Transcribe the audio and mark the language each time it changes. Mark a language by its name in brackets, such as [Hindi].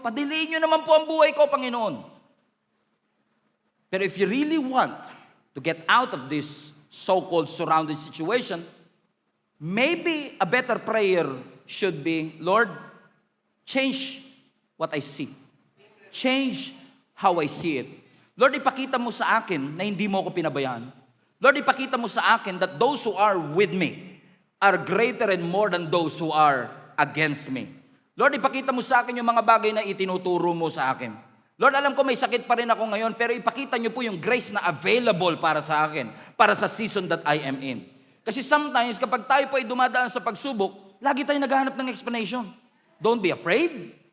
[Filipino] Padelay niyo naman po ang buhay ko, Panginoon. [English] Pero if you really want to get out of this so-called surrounded situation, maybe a better prayer should be, Lord, change what I see. Change how I see it. [Filipino] Lord, ipakita mo sa akin na hindi mo ako pinabayaan. [English] Lord, [Filipino] ipakita mo sa akin [English] that those who are with me are greater and more than those who are against me. [Filipino] Lord, ipakita mo sa akin yung mga bagay na itinuturo mo sa akin. Lord, alam ko may sakit pa rin ako ngayon, pero ipakita niyo po yung grace na available para sa akin, para sa [English] season that I am in. [Filipino] Kasi sometimes, kapag tayo po ay dumadaan sa pagsubok, lagi tayo naghahanap ng explanation. [English] Don't be afraid.